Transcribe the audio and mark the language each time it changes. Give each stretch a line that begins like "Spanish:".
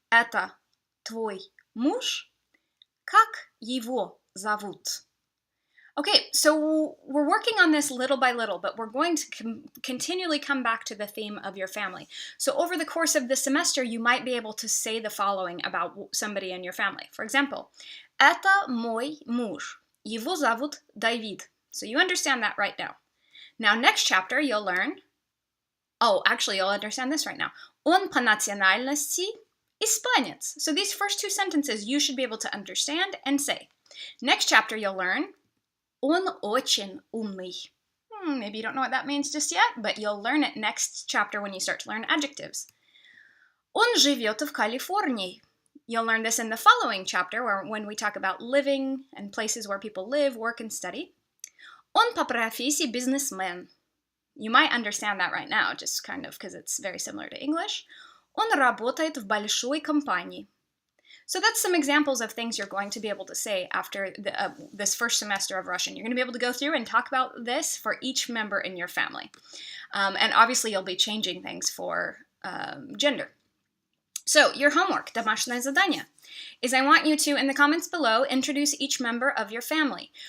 Russian: Это твой муж? Как его зовут?
English: Okay, so we're working on this little by little, but we're going to continually come back to the theme of your family. So over the course of the semester, you might be able to say the following about somebody in your family. For example,
Russian: это мой муж. Его зовут Давид.
English: So you understand that right now. Now, next chapter, you'll learn... Oh, actually, you'll understand this right now.
Russian: Он по национальности испанец.
English: So these first two sentences you should be able to understand and say. Next chapter, you'll learn...
Russian: Он очень умный.
English: Maybe you don't know what that means just yet, but you'll learn it next chapter when you start to learn adjectives.
Russian: Он живет в Калифорнии.
English: You'll learn this in the following chapter when we talk about living and places where people live, work, and study.
Russian: Он по профессии бизнесмен.
English: You might understand that right now, just kind of because it's very similar to English.
Russian: Он работает в большой компании.
English: So that's some examples of things you're going to be able to say after this first semester of Russian. You're going to be able to go through and talk about this for each member in your family. And obviously you'll be changing things for gender. So your homework,
Russian: домашнее задание,
English: is I want you to, in the comments below, introduce each member of your family.